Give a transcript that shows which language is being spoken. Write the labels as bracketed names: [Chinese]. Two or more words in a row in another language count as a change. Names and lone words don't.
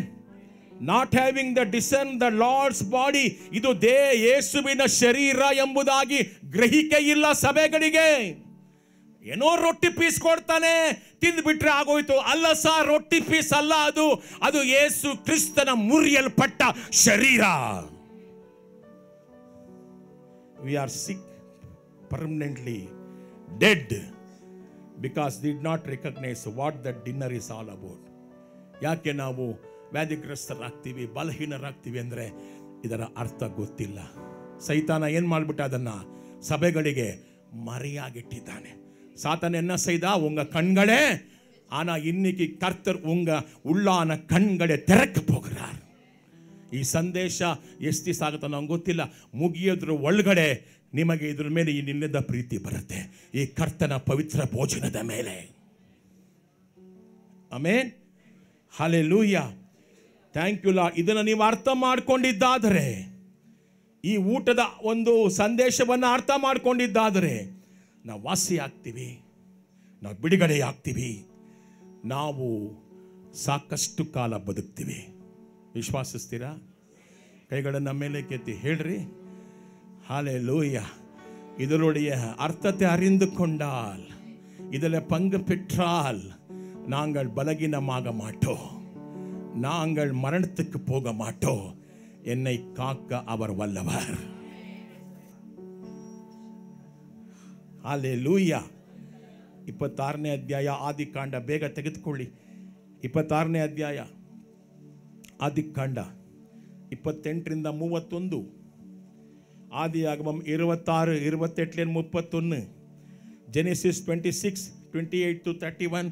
[English] Not having the discern the Lord's body, [Kannada] ಇದು ಯೇಸುವಿನ ಶರೀರ ಎಂಬುದಾಗಿ ಗ್ರಹಿಕೆ ಇಲ್ಲ ಸಭೆಗಳಿಗೆ. ಏನೋ ರೊಟ್ಟಿ ಪೀಸ್ ಕೊಡ್ತಾನೆ, ತಿಂದು ಬಿಟ್ರೆ ಆಗೋಯ್ತು. ಅಲ್ಲ ಸರ್, ರೊಟ್ಟಿ ಪೀಸ್ ಅಲ್ಲ ಅದು. ಅದು ಯೇಸು ಕ್ರಿಸ್ತನ ಮುರಿಯಲ್ಪಟ್ಟ ಶರೀರ. [English] We are sick, permanently dead. Because did not recognize what the dinner is all about. [Kannada] ಯಾಕೆ ನಾವು ವ್ಯಾಧಿಗ್ರಸ್ತರಾಗ್ತೀವಿ, ಬಲಹೀನರಾಗ್ತೀವಿ ಅಂದರೆ ಇದರ ಅರ್ಥ ಗೊತ್ತಿಲ್ಲ. ಸೈತಾನ ಏನು ಮಾಡಿಬಿಟ್ಟ, ಅದನ್ನು ಸಭೆಗಳಿಗೆ ಮರೆಯಾಗಿಟ್ಟಿದ್ದಾನೆ. [Tamil] சாத்தான் என்ன செய்தா, உங்க கண்களே, ஆனா இன்னைக்கு கர்த்தர் உங்க உள்ளான கண்களை திறக்க போகிறார். [Kannada] ಈ ಸಂದೇಶ ಎಷ್ಟು ದಿವಸ ಆಗುತ್ತೆ ನಂಗೆ ಗೊತ್ತಿಲ್ಲ. ಮುಗಿಯೋದ್ರ ಒಳಗಡೆ ನಿಮಗೆ ಇದ್ರ ಮೇಲೆ ಇನ್ನಿಲ್ಲದ ಪ್ರೀತಿ ಬರುತ್ತೆ, ಈ ಕರ್ತನ ಪವಿತ್ರ ಭೋಜನದ ಮೇಲೆ. ಆಮೆನ್, ಹಲ್ಲೆಲೂಯಾ, [English] thank you Lord. [Kannada] ಇದನ್ನು ನೀವು ಅರ್ಥ ಮಾಡ್ಕೊಂಡಿದ್ದಾದರೆ, ಈ ಊಟದ ಒಂದು ಸಂದೇಶವನ್ನು ಅರ್ಥ ಮಾಡ್ಕೊಂಡಿದ್ದಾದರೆ ನಾವು ವಾಸಿ ಆಗ್ತೀವಿ, ನಾವು ಬಿಡುಗಡೆ ಆಗ್ತೀವಿ, ನಾವು ಸಾಕಷ್ಟು ಕಾಲ ಬದುಕ್ತೀವಿ. ವಿಶ್ವಾಸಿಸ್ತೀರಾ? ಕೈಗಳನ್ನು ಮೇಲೆ ಕೆತ್ತಿ ಹೇಳ್ರಿ, [Tamil] ஹல்லேலூயா. இதனுடைய அர்த்தத்தை அறிந்து கொண்டால், இதில் பங்கு பெற்றால் நாங்கள் பலகீனமாக மாட்டோம், நாங்கள் மரணத்துக்கு போக மாட்டோம். என்னை காக்க அவர் வல்லவர். ஹல்லேலூயா. [Kannada] 26ನೇ ಅಧ್ಯಾಯ ಆದಿಕಾಂಡ, ಬೇಗ ತೆಗೆದುಕೊಳ್ಳಿ. 26ನೇ ಅಧ್ಯಾಯ ಆದಿಕಾಂಡ 28ರಿಂದ 31, ஆதியாகமம் 26, 28, 31, ಜೆನೆಸಿಸ್ 26, 28 to 31.